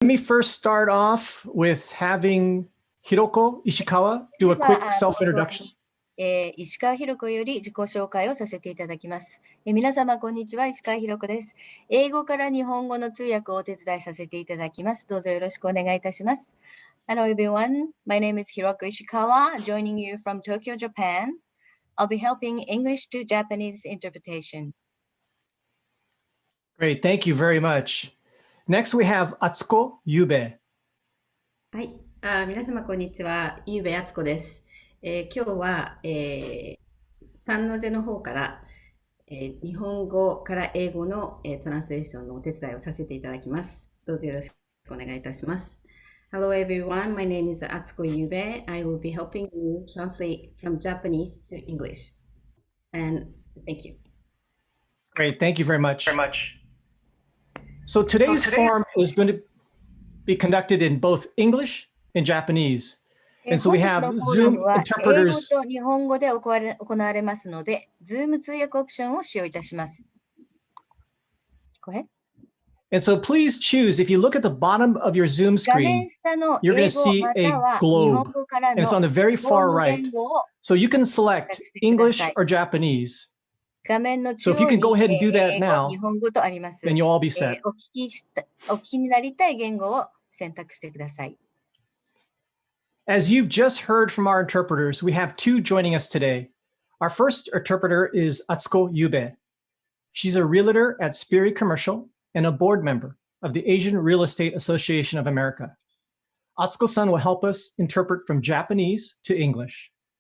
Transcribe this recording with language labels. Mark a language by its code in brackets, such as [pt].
[en] Let me first start off with having Hiroko Ishikawa do a quick self-introduction. [ja] 石川ひろ子より自己紹介をさせていただきます。皆様、こんにちは。石川ひろ子です。英語から日本語の通訳をお手伝いさせていただきます。どうぞよろしくお願いいたします。 [en] Hello everyone. My name is Hiroko Ishikawa, joining you from Tokyo, Japan. I'll be helping English to Japanese interpretation. Great. Thank you very much. Next, we have Atsuko Yube. [ja] はい。皆様、こんにちは。ゆうべあつこです。今日は、サンノゼの方から、日本語から英語の、トランスレーションのお手伝いをさせていただきます。どうぞよろしくお願いいたします。 [en] Hello everyone, my name is Atsuko Yube. I will be helping you translate from Japanese to English. And thank you. Great, thank you very much. So today's forum is going to be conducted in both English and Japanese. And so we have Zoom interpreters. [ja] 英語と日本語で行われますので、Zoom 通訳オプションを使用いたします。 [en] Go ahead. And so please choose, if you look at the bottom of your Zoom screen, you're going to see a globe, and it's on the very far right. So you can select English or Japanese. So if you can go ahead and do that now, then you'll all be set. [ja] お聞きになりたい言語を選択してください。 [en] As you've just heard from our interpreters, we have two joining us today. Our first interpreter is Atsuko Yube. She's a realtor at Spirit Commercial and a board member of the Asian Real Estate Association of America. Atsuko-san will help us interpret from Japanese to English.